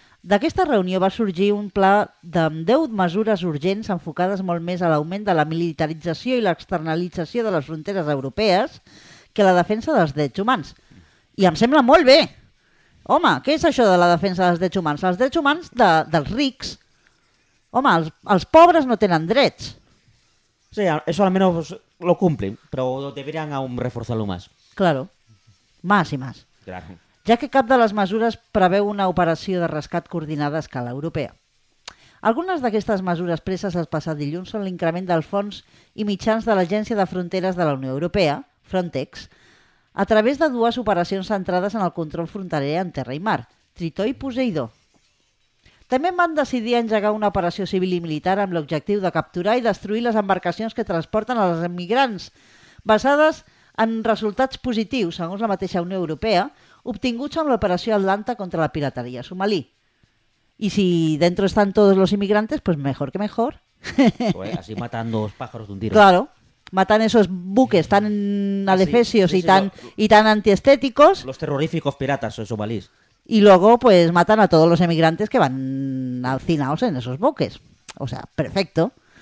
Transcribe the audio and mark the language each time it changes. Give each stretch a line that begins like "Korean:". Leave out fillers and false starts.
Catalan: D'aquesta reunió va sorgir un pla de 10 mesures urgents enfocades molt més a l'augment de la militarització i l'externalització de les fronteres europees que la defensa dels drets humans. I em sembla molt bé. Home, què és això de la defensa dels drets humans? Els drets humans dels rics. Home, els pobres no tenen drets.
Spanish: Sí, eso al menos lo cumplen, pero deberían aún reforzarlo más. Claro, más y más. Claro.
Catalan: Ja que cap de les mesures preveu una operació de rescat coordinada a escala europea. Algunes d'aquestes mesures preses el passat dilluns són l'increment dels fons i mitjans de l'Agència de Fronteres de la Unió Europea, Frontex, a través de dues operacions centrades en el control fronterer en terra i mar, Tritó i Poseidó. També van decidir engegar una operació civil i militar amb l'objectiu de capturar i destruir les embarcacions que transporten els immigrants, basades en resultats positius, segons la mateixa Unió Europea, obtinguts amb l'operació Atlanta contra la pirateria somalí. I si dentro estan tots els immigrants,
Spanish: pues mejor que mejor. Pues así matan dos pájaros de un tiro. Claro. Matan esos buques tan adefesios y tan antiestéticos. Los terroríficos piratas o somalís. Y luego pues matan a todos los emigrantes que van alcinados en esos buques. O sea, perfecto.